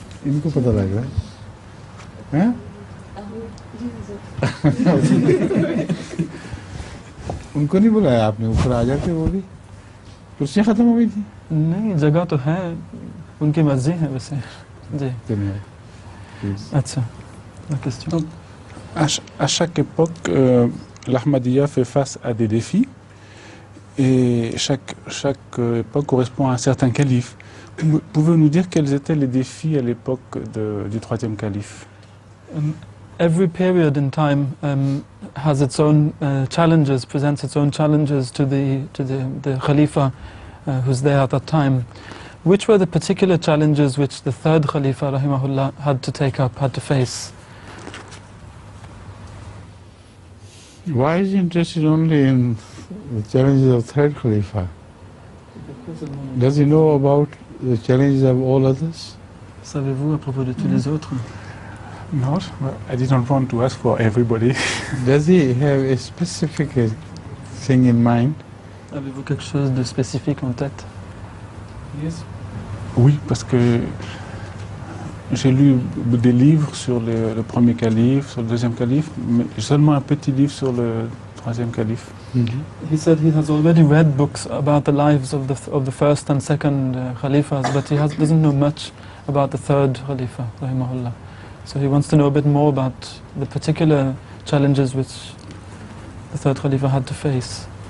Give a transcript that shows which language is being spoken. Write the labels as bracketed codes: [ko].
[hi] इनको पता लग रहा है? हैं? उनको नहीं बुलाया आपने? ऊपर आ जाते वो भी? कुर्सियाँ खत्म हो गई थी? नहीं, जगह तो है, उनकी मर्जी है वैसे। जी। अच्छा, [fr] la question. À chaque époque, l'Ahmadiyya fait face à des défis et chaque époque correspond à un certain calife. Pouvez-vous nous dire quels étaient les défis à l'époque du troisième calife? [en] Every period in time has its own challenges, presents its own challenges to the Khalifa who's there at that time. Which were the particular challenges which the third Khalifa, rahimahullah, had to take up, had to face? Why is he interested only in the challenges of third Khalifa? Does he know about the challenges of all others? [fr] Savez-vous à propos de tous les autres? [en] No, I didn't want to ask for everybody. Does he have a specific thing in mind? [fr] Avez-vous quelque chose de spécifique en tête? [en] Yes. [fr] Oui, parce que j'ai lu des livres sur le premier calife, sur le deuxième calife, mais seulement un petit livre sur le troisième calife. [en] He said he has already read books about the lives of the first and second Khalifas, but he doesn't know much about the third Khalifa, rahimahullah. So he wants to know a bit more about the particular challenges which the third Khalifa had to face.